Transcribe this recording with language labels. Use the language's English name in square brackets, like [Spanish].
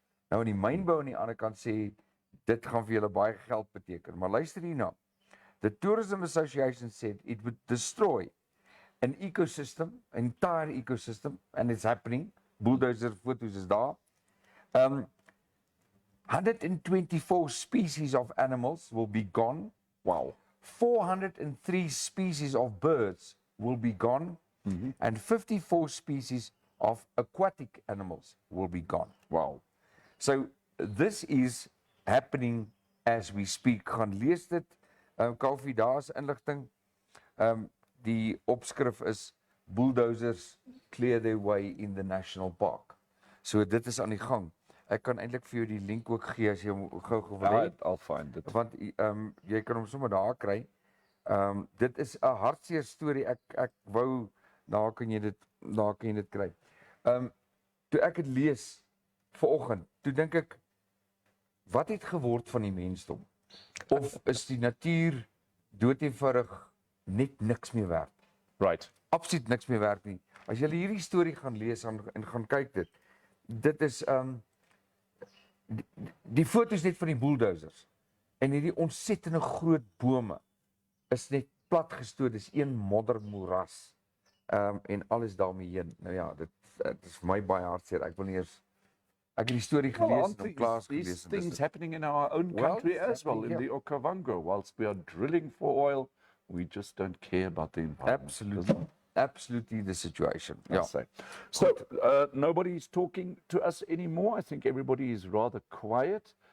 [Afrikaans] Nou in die mynbou aan die ander kant sê, dit gaan vir julle baie geld beteken, maar luister hierna. [English] The Tourism Association said it would destroy an ecosystem, an entire ecosystem, and it's happening. [Afrikaans] Bulldozer foto's is daar. [English] 124 species of animals will be gone. Wow. 403 species of birds will be gone. And 54 species of aquatic animals will be gone. Wow. So this is happening as we speak. [Afrikaans] Gaan lees dit. Kaufeee, daar is inligting. Die opskrif is [English] Bulldozers clear their way in the national park. [Afrikaans] So dit is aan die gang. Ek kan eintlik vir jou die link ook gee as jy gou wil hê. [English] I'll find it. [Afrikaans] Want jy kan hom sommer daar kry. Dit is 'n hartseer storie. Ek wou daar kan jy dit kry. Toe ek dit lees vanoggend, toe dink ek, wat het geword van die mensdom? Of is die natuur doodeenvoudig net niks meer werd? [English] Right. [Afrikaans] Absoluut niks meer werd nie. As jy hierdie storie gaan lees en gaan kyk dit is die foto's net van die bulldozers en hierdie ontsettende groot bome is net platgestoot, dis een moddermoeras. En alles daarmee heen. Nou ja, dit is vir my baie hartseer. Ek wil nie eers ek het die storie gelees en klaas gelees. [English] These things happening in our own country as well, in the Okavango. Whilst we are drilling for oil, we just don't care about the environment. Absolutely the situation. Yeah. So nobody's talking to us anymore. I think everybody is rather quiet.